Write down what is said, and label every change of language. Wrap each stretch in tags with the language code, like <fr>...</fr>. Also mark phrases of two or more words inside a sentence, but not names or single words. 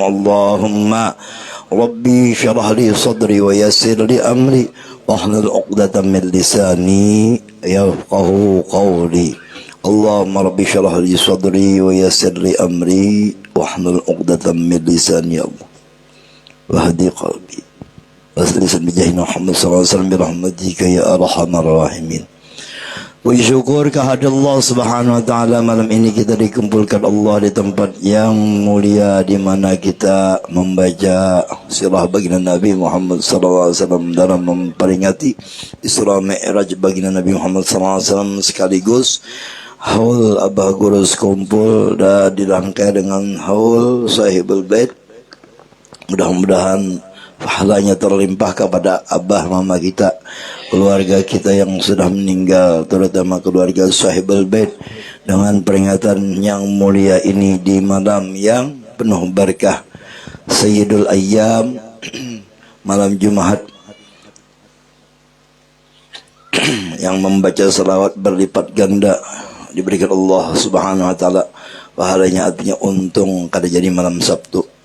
<ar>اللهم ربي اشرح لي صدري ويسر لي أمري واحلل عقدة من لساني يفقه قولي. اللهم ربي اشرح لي صدري ويسر لي أمري واحلل عقدة من لساني يا الله واهدي قلبي واسلس بجاه محمد صلى الله عليه وسلم برحمتك يا أرحم الراحمين.</ar> <id>Puji syukur kehadirat Allah</id> <ar>سبحانه وتعالى,</ar> <id>malam ini kita dikumpulkan Allah di tempat yang mulia di mana kita membaca sirah baginda Nabi Muhammad</id> <ar>صلى الله عليه وسلم</ar> <id>dalam memperingati Isra Mi'raj baginda Nabi Muhammad</id> <ar>صلى الله عليه وسلم,</ar> <id>sekaligus haul Abah Gurus kumpul dan dirangkai dengan haul</id> <ar>صاحب البيت.</ar> <id>Mudah-mudahan pahalanya terlimpah kepada abah mama kita, keluarga kita yang sudah meninggal, terutama keluarga</id> <ar>صاحب البيت,</ar> <id>dengan peringatan yang mulia ini di malam yang penuh berkah</id> <ar>سيد الأيام,</ar> <id>malam Jumat yang membaca salawat berlipat ganda diberikan Allah</id> <ar>سبحانه وتعالى</ar> <id>pahalanya, artinya untung kada jadi malam Sabtu.</id>